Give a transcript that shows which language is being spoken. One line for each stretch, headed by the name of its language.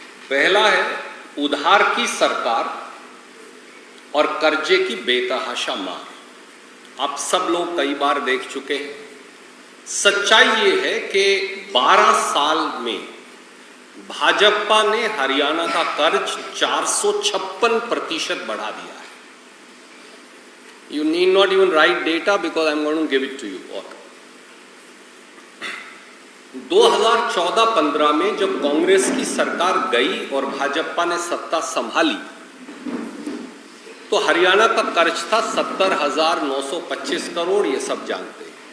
Hindi: पहला है उधार की सरकार और कर्जे की बेतहाशा मार। आप सब लोग कई बार देख चुके हैं। सच्चाई ये है कि 12 साल में भाजपा ने हरियाणा का कर्ज 456% बढ़ा दिया है।
English: You need not even write data because I'm going to give it to you all.
Hindi: 2014-15 में जब कांग्रेस की सरकार गई और भाजपा ने सत्ता संभाली तो हरियाणा का कर्ज था 70,925 करोड़, ये सब जानते हैं।